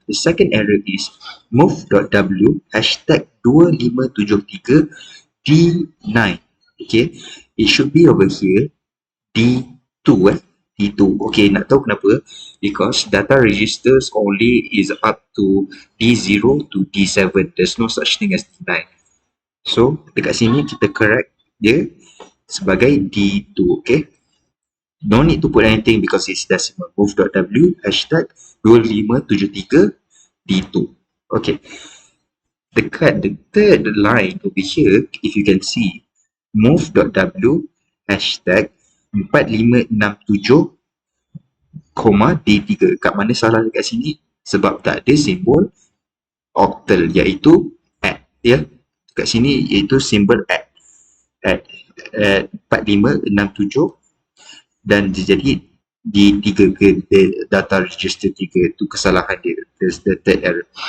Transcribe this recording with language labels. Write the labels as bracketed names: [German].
[English] The second error is move.w hashtag 2573 D9. Okay, it should be over here D2 D2. Okay, [Malay] nak tahu kenapa? [English] Because data registers only is up to D0 to D7. There's no such thing as D9. [Malay] So, dekat sini kita correct dia sebagai D2. Okay. [English] No need to put anything because it's decimal. Move.w hashtag 2573 D2. Okay. Dekat the third line over here, if you can see, move.w hashtag 4567 D3. [Malay] Kat mana salah dekat sini? Sebab tak ada simbol octal iaitu add. Ya. Dekat sini iaitu simbol add. 4567 dan jadi D3 ke data register 3. Itu kesalahan dia. [English] That's the third error.